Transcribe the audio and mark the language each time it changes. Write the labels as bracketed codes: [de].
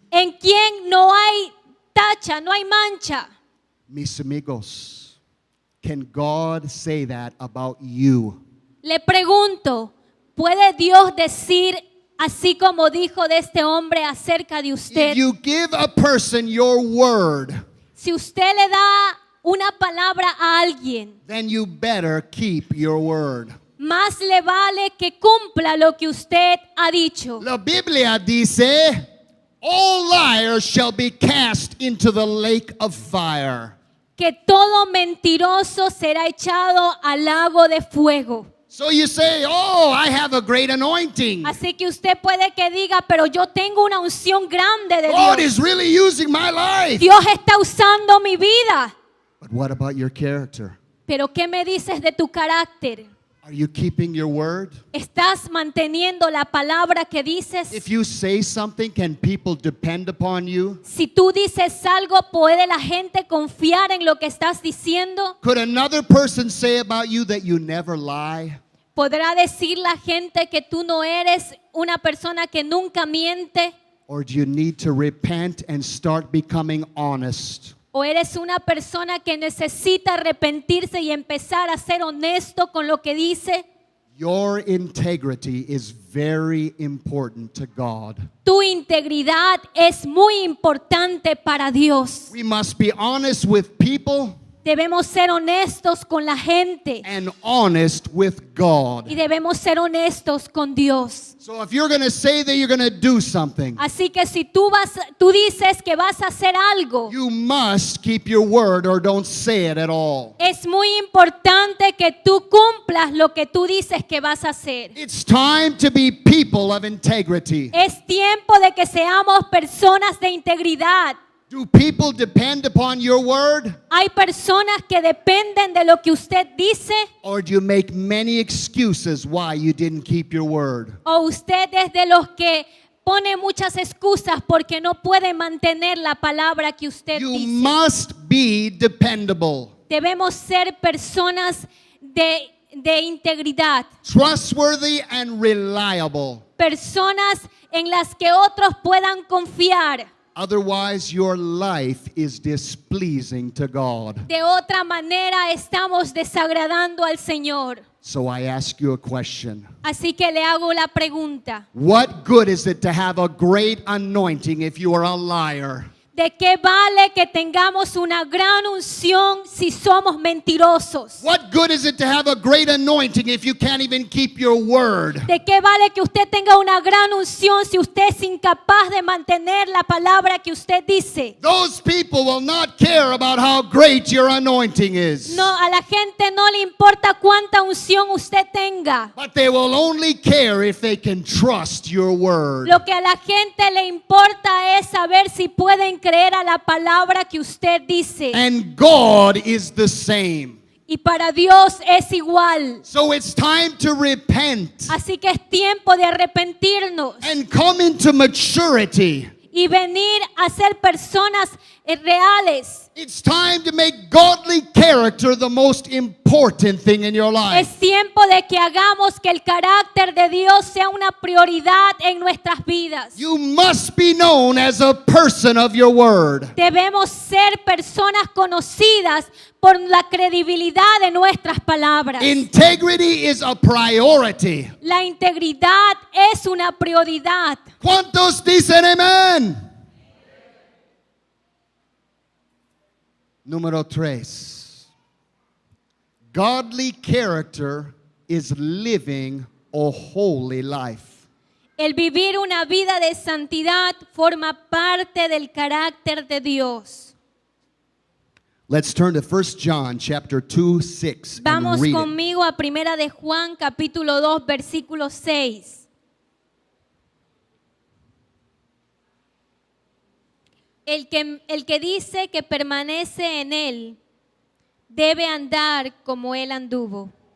[es] en quien no hay tacha, no hay mancha. Mis amigos, [en] can God say that about you? [es] Le pregunto, ¿puede Dios decir así como dijo de este hombre acerca de usted? [en] If you give a person your word, [es] Si usted le da una palabra a alguien, [en] then you better keep your word. [es] más le vale que cumpla lo que usted ha dicho. La Biblia dice, [en] "All liars shall be cast into the lake of fire." [es] Que todo mentiroso será echado al lago de fuego. [en] So you say, "Oh, I have a great anointing. [es] Así que usted puede que diga, pero yo tengo una unción grande de [en] God [es] Dios. [en] is really using my life." [es] Dios está usando mi vida. [en] But what about your character? [es] Pero ¿qué me dices de tu carácter? [en] Are you keeping your word? [es] ¿Estás manteniendo la palabra que dices? [en] If you say something, can people depend upon you? [es] Si tú dices algo, ¿puede la gente confiar en lo que estás diciendo? [en] Could another person say about you that you never lie? [es] ¿Podrá decir la gente que tú no eres una persona que nunca miente? [en] Or do you need to repent and start becoming honest? [es] ¿O eres una persona que necesita arrepentirse y empezar a ser honesto con lo que dice? [en] Your integrity is very important to God. [es] Tu integridad es muy importante para Dios. [en] We must be honest with people [es] Debemos ser honestos con la gente [en] and honest with God. [es] y debemos ser honestos con Dios. [en] So if you're going to say that you're going to do something, [es] Así que si tú dices que vas a hacer algo, [en] you must keep your word or don't say it at all. [es] es muy importante que tú cumplas lo que tú dices que vas a hacer. [en] It's time to be people of integrity. [es] Es tiempo de que seamos personas de integridad. [en] Do people depend upon your word? [es] Hay personas que dependen de lo que usted dice, [en] Or do you make many excuses why you didn't keep your word? [es] o usted es de los que pone muchas excusas porque no puede mantener la palabra que usted [en] You [es] dice. [en] must be dependable, [es] Debemos ser personas de integridad, [en] trustworthy, and reliable. [es] personas en las que otros puedan confiar. [en] Otherwise, your life is displeasing to God. [es] De otra manera estamos desagradando al Señor. [en] So I ask you a question. [es] Así que le hago la pregunta. [en] What good is it to have a great anointing if you are a liar? [es] ¿De qué vale que tengamos una gran unción si somos mentirosos? [en] What good is it to have a great anointing if you can't even keep your word? [es] ¿De qué vale que usted tenga una gran unción si usted es incapaz de mantener la palabra que usted dice? [en] Those people will not care about how great your anointing is. [es] No, a la gente no le importa cuánta unción usted tenga. [en] But they will only care if they can trust your word. [es] Lo que a la gente le importa es saber si pueden creer a la palabra que usted dice. [en] And God is the same. [es] Y para Dios es igual. [en] So it's time to repent [es] Así que es tiempo de arrepentirnos [en] and come into maturity. [es] y venir a ser personas reales. [en] It's time to make godly character the most important thing in your life. [es] Es tiempo de que hagamos que el carácter de Dios sea una prioridad en nuestras vidas. [en] You must be known as a person of your word. [es] Debemos ser personas conocidas por la credibilidad de nuestras palabras. [en] Integrity is a priority. [es] La integridad es una prioridad. ¿Cuántos dicen amén? Número 3. [en] Godly character is living a holy life. [es] El vivir una vida de santidad forma parte del carácter de Dios. [en] Let's turn to 1 John chapter 2, 6 and [es] Vamos [en] read it. [es] conmigo a Primera de Juan capítulo 2 versículo 6. El que dice que permanece en él debe andar como él anduvo.